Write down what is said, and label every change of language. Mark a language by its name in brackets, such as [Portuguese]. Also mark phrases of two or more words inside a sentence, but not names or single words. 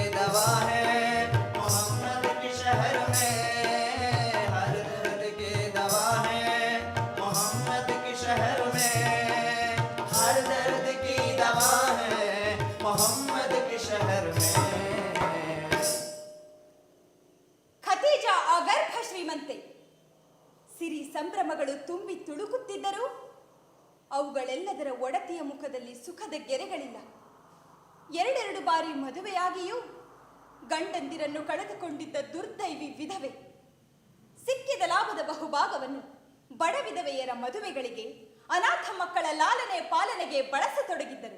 [Hindi] दवा है मोहम्मद के शहर में, हर दर्द की दवा है मोहम्मद के शहर में, हर दर्द की दवा है मोहम्मद के शहर में। [Kannada] ಖದೀಜಾ ಅಗರ್ಭ ಶ್ರೀಮಂತೆ. ಸಿರಿ ಸಂಭ್ರಮಗಳು ತುಂಬಿ ತುಳುಕುತ್ತಿದ್ದರೂ ಅವುಗಳೆಲ್ಲದರ ಒಡತಿಯ ಮುಖದಲ್ಲಿ ಸುಖದ ಗೆರೆಗಳಿಲ್ಲ. ಎರಡೆರಡು ಬಾರಿ ಮದುವೆಯಾಗಿಯೂ ಗಂಡಂದಿರನ್ನು ಕಳೆದುಕೊಂಡಿದ್ದ ದುರ್ದೈವಿ ವಿಧವೆ ಸಿಕ್ಕಿದ ಲಾಭದ ಬಹುಭಾಗವನ್ನು ಬಡ ವಿಧವೆಯರ ಮದುವೆಗಳಿಗೆ, ಅನಾಥ ಮಕ್ಕಳ ಲಾಲನೆ ಪಾಲನೆಗೆ ಬಳಸತೊಡಗಿದ್ದರು.